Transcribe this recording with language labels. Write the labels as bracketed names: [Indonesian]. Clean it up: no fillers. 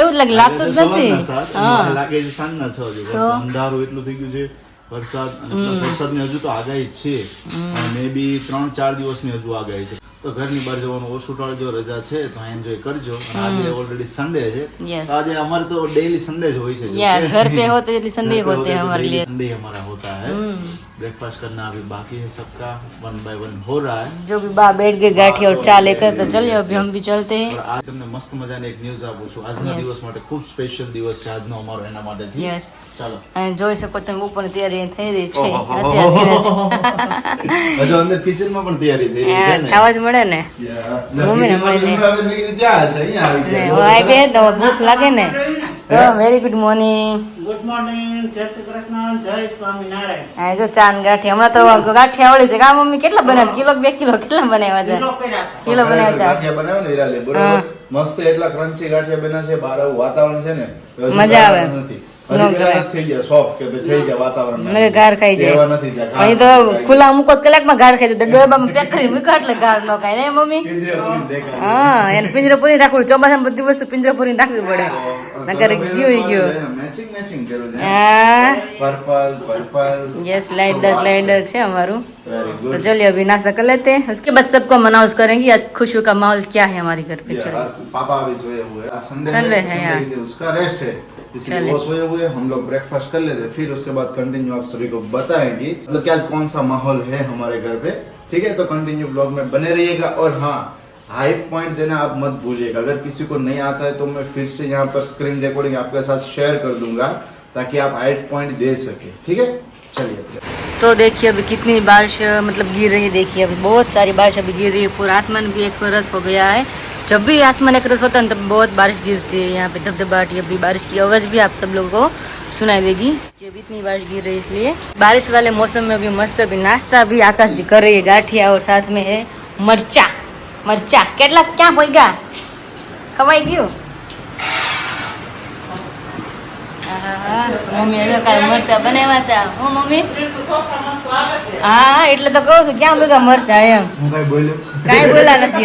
[Gujarati] એવું જ લાગતું જ નથી. હા લાગે છે સાંજના 6 વાગે. અંધારું એટલું થઈ ગયું છે. વરસાદ વરસાદની હજુ તો આગાહી છે, મે બી 3-4 દિવસની હજુ આગાહી છે. તો ઘરની બહાર જવાનું ઓછું ટાળજો, રજા છે તો એન્જોય કરજો. અને આજે ઓલરેડી સન્ડે છે. [English] Yes. [Gujarati] આજે અમારે તો ડેલી સન્ડે જ હોય છે. [Hindi] यार घर पे होते इसलिए संडे होते हैं हमारे लिए. संडे हमारा होता है. ब्रेकफास्ट करना अभी बाकी है सबका, 1 बाय 1 हो रहा है. जो भी बा बैठ गए गाठी और चा लेकर तो चलिए अभी हम भी चलते हैं. और आज [Gujarati] તમને મસ્ત મજાની એક ન્યૂઝ આપું છું. આજના દિવસ માટે ખૂબ સ્પેશિયલ દિવસ છે આજનો અમારો, એના માટે યસ ચાલો. અને જોઈ શકો તમે ઉપર તૈયારી થઈ રહી છે અત્યારે. હજુ અંદર કિચન માં પણ તૈયારી થઈ રહી છે ને. ખાવા જ મળે ને. મમ્મીને મળીને. બે તો ભૂખ લાગે ને. [English] Very good morning. [Gujarati] Good morning, જય શ્રી કૃષ્ણ, જય સ્વામિનારાયણ. હા જો ચાન ગાંઠી હમણાં તો ગાંઠિયા વળી છે. કા મમ્મી કેટલા બનાવ્યા? કિલો 2 કિલો કેટલા બનાવ્યા હતા? કિલો કર્યા હતા. કિલો બનાવ્યા ગાંઠિયા બનાવે ને વિરાલે બરોબર મસ્ત એટલા ક્રન્ચી ગાંઠિયા બન્યા છે. બહાર આવું વાતાવરણ છે ને મજા આવે. નથી હજી પેલા નથી થઈ ગયા સોફ્ટ કે ભાઈ થઈ ગયા વાતાવરણ મને ગાર ખાઈ જાય. એવા નથી થયા. અહીં તો ખુલ્લા મૂકો તો કલાકમાં ગાર ખાઈ જાય. ડોબામાં પેક કરી મૂકો એટલે ગાર ન ખાય ને મમ્મી. પિંજરે પૂરીને દેખાય. હા એને પિંજરો પૂરી રાખવું. ચોમાસામાં બધી વસ્તુ પિંજરો પૂરી રાખવી પડે. નકર ગયું. મેચિંગ મેચિંગ કર્યું છે. हाँ [English] purple [Gujarati] यस लाइडर છે અમારું. [English] very [Hindi] तो [English] Good. [Hindi] चलिए अभी नाश्ता कर लेते हैं, उसके बाद सबको अनाउंस करेंगे आज खुशियों का माहौल क्या है हमारे घर पे. चलो आज पापा भी सोए हुए हैं. आज संडे Sunday है है, यार. संडे उसका रेस्ट है इसलिए चलिए. वो सोए हुए हैं. हम लोग ब्रेकफास्ट कर लेते हैं फिर उसके बाद कंटिन्यू आप सभी को बताएंगे मतलब क्या कौन सा माहौल है हमारे घर पे. ठीक है तो कंटिन्यू ब्लॉग में बने रहिएगा. और हाँ हाई पॉइंट देना आप मत भूलिएगा. अगर किसी को नहीं आता है तो मैं फिर से यहाँ पर स्क्रीन रिकॉर्डिंग आपके साथ शेयर कर दूंगा ताकि आप हाई पॉइंट दे सके. ठीक है चलिए. तो देखिए अभी कितनी बारिश मतलब गिर रही है. देखिए अभी बहुत सारी बारिश अभी गिर रही है. पूरा आसमान भी एक रस हो गया है. जब भी आसमान एक रस होता है तब बहुत बारिश गिरती है. यहाँ पे धबधबाटी अभी बारिश की आवाज़ भी आप सब लोगों को सुनाई देगी कि अभी इतनी बारिश गिर रही है. इसलिए बारिश वाले मौसम में अभी मस्त अभी नाश्ता भी आकाश जी कर रही है गाठिया और साथ में है मरचा. [Gujarati] मरचा કેટલા ક્યાં પોઈ ગયા? ખવાઈ ગયું? મમ્મી એને કાલે મરચા બનાવ્યા હતા. હું મમ્મી હા એટલે તો કહું છું ક્યાં ભેગા મરચા એમ. હું કઈ બોલ્યો કાંઈ બોલ્યા નથી.